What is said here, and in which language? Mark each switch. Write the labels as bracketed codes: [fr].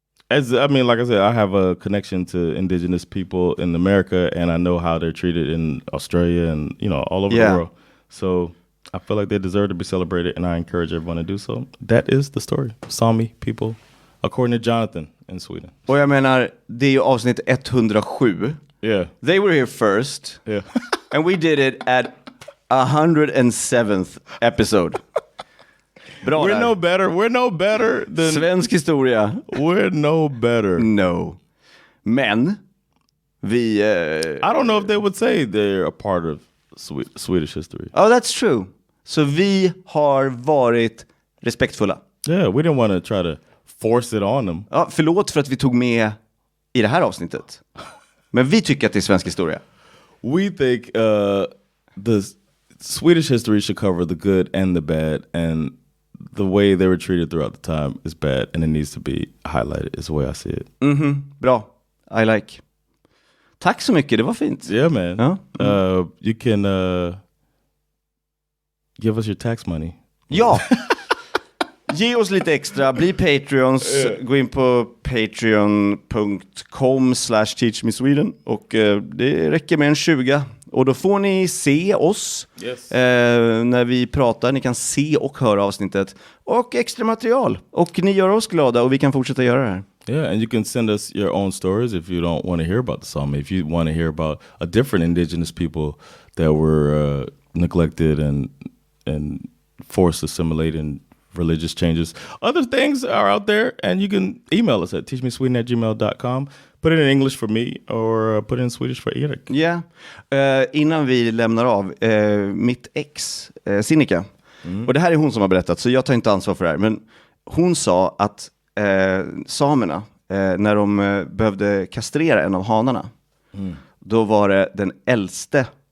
[en] Like I said, I have a connection to indigenous people in America, and I know how they're treated in Australia and, all over the world. So I feel like they deserve to be celebrated, and I encourage everyone to do so. That is the story. Sami people, according to Jonathan in Sweden. [sv] Och jag menar, det är ju avsnitt 107. [en] Yeah. They were here first. Yeah. And we did it at 107th episode. [sv] Bra [en] We're no better than... [sv] Svensk historia. [en] We're no better. [sv] No. Men, vi... [en] I don't know if they would say they're a part of Swedish history. Oh, that's true. [sv] Så vi har varit respektfulla. [en] Yeah, we didn't want to try to force it on them. [sv] Ja, förlåt för att vi tog med i det här avsnittet. Men vi tycker att det är svensk historia. [en] We think the Swedish history should cover the good and the bad, and the way they were treated throughout the time is bad, and it needs to be highlighted is the way I see it. [sv] Bra. [en] I like. [sv] Tack så mycket, det var fint. [en] Yeah, man. [sv] Ja. [en] You can give us your tax money. [sv] Ja. Ge oss lite extra, bli Patreons, gå in på patreon.com/teachmesweden och det räcker med en 20 och då får ni se oss när vi pratar, ni kan se och höra avsnittet och extra material och ni gör oss glada och vi kan fortsätta göra det här. [en] Yeah, and you can send us your own stories if you don't want to hear about the Sami. If you want to hear about a different indigenous people that were neglected and forced to assimilate in religious changes. Other things are out there, and you can email us at teachmesweden@gmail.com. Put it in English for me or put it in Swedish for Erik. [sv] Ja, innan vi lämnar av, mitt ex, Sinikka, och det här är hon som har berättat, så jag tar inte ansvar för det här, men hon sa att samerna, när de behövde kastrera en av hanarna, då var det den äldste